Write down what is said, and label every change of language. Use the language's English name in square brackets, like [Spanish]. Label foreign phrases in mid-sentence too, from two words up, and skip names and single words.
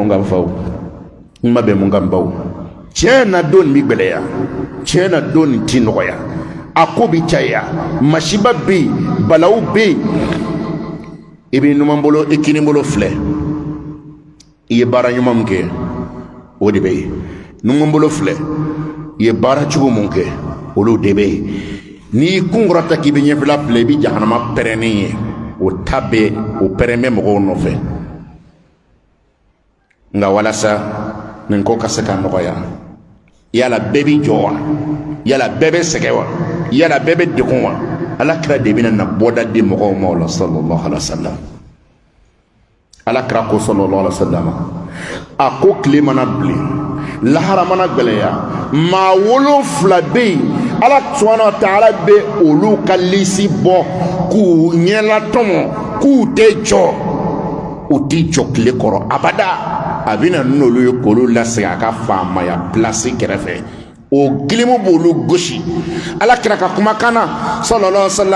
[Bambara] mun kan faw kuma bɛ mun kan baw tiɲɛ na don nin bɛ gbɛlɛya tiɲɛ na don nin ti nɔgɔya a ko bi caya masiba bɛ yen balawu bɛ yen i bɛ numan bolo i kini bolo filɛ i ye baara ɲuman min kɛ o de bɛ yen numan bolo filɛ i ye baara cogo min kɛ olu de bɛ yen n'i kun kɔrɔta k'i bɛ ɲɛfɛla filɛ i bɛ jahanama pɛrɛnnen ye o ta bɛ o pɛrɛn bɛ mɔgɔw nɔfɛ nka walasa nin ko ka se ka nɔgɔya yala bɛɛ b'i jɔ wa yala bɛɛ bɛ sɛgɛn wa yala bɛɛ bɛ degun wa alakira de bɛna na bɔda di mɔgɔw ma o la [Arabic] صلى الله عليه و سلم [Bambara] alakira ko [Arabic] صلى الله عليه و سلم [Bambara] a ko tile mana bilen lahara mana gɛlɛya maa 7 bɛ yen ala [Arabic] سبحانه و تعالى [Bambara] bɛ olu ka lisi bɔ k'u ɲɛlatɔmɔ k'u tɛ jɔ u ti jɔ tile kɔrɔ abada a bɛna n'olu ye k'olu lasegin a ka faamaya pilasi kɛrɛfɛ o gilimu b'olu gosi ala kira ka kumakan na [Arabic] صلى الله عليه و سلم